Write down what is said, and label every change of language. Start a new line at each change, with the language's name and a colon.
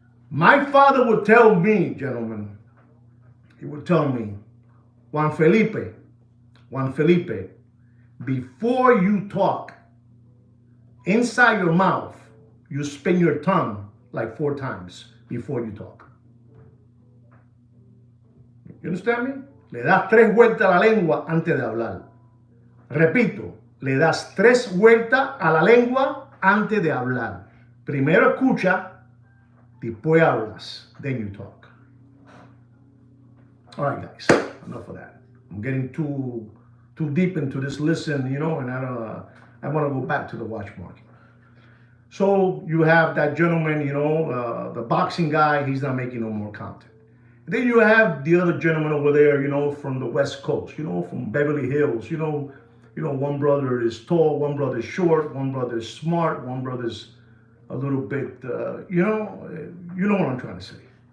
English: My father would tell me, gentlemen, he would tell me, Juan Felipe, before you talk, inside your mouth, you spin your tongue like 4 times before you talk. You understand me?
Spanish: Le das 3 vueltas a la lengua antes de hablar. Repito, le das 3 vueltas a la lengua antes de hablar. Primero escucha, después hablas,
English: then you talk. All right, guys, enough of that. I'm getting too deep into this listen, you know, and I want to go back to the watch market. So you have that gentleman, you know, the boxing guy, he's not making no more content. And then you have the other gentleman over there, you know, from the West Coast, you know, from Beverly Hills, you know, one brother is tall, one brother is short, one brother is smart, one brother's a little bit, you know what I'm trying to say.